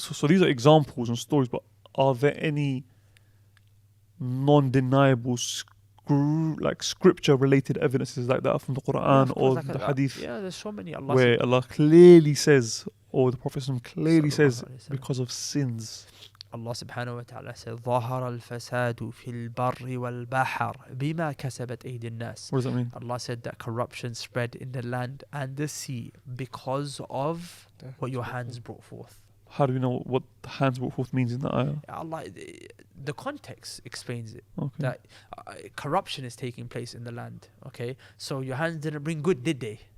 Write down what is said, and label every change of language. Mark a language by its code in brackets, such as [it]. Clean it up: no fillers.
[en] So these are examples and stories, but are there any non-deniable scripture-related evidences like that from the Quran or the Hadith? Yeah, there's so many. Where Allah clearly says, or the Prophet clearly says, because of sins. Allah subhanahu wa ta'ala said, [ar] ظَهَرَ الْفَسَادُ فِي الْبَرِّ وَالْبَحْرِ بِمَا كَسَبَتْ أَيْدِي النَّاسِ. [en] What does that mean? Allah said that corruption spread in the land and the sea because of what your hands brought forth. How do we know what the hands brought forth means in that ayah? Allah, the context explains it. Okay. That corruption is taking place in the land. Okay, so your hands didn't bring good, did they?